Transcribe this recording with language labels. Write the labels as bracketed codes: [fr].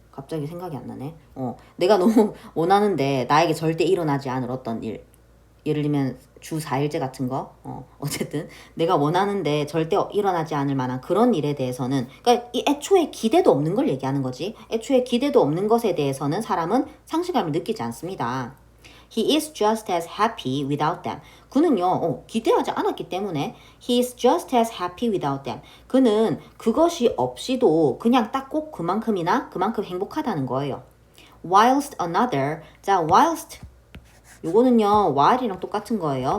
[ko] 갑자기 생각이 안 나네. 내가 너무 원하는데 나에게 절대 일어나지 않을 어떤 일. 예를 들면 주 4일제 같은 거. 어쨌든 내가 원하는데 절대 일어나지 않을 만한 그런 일에 대해서는 그러니까 이 애초에 기대도 없는 걸 얘기하는 거지. 애초에 기대도 없는 것에 대해서는 사람은 상실감을 느끼지 않습니다. [en] He is just as happy without them. [ko] 그는요, 기대하지 않았기 때문에 [en] he is just as happy without them. [ko] 그는 그것이 없이도 그냥 딱 꼭 그만큼이나 그만큼 행복하다는 거예요. [en] Whilst another, [ko] 자, whilst 요거는요, while이랑 똑같은 거예요.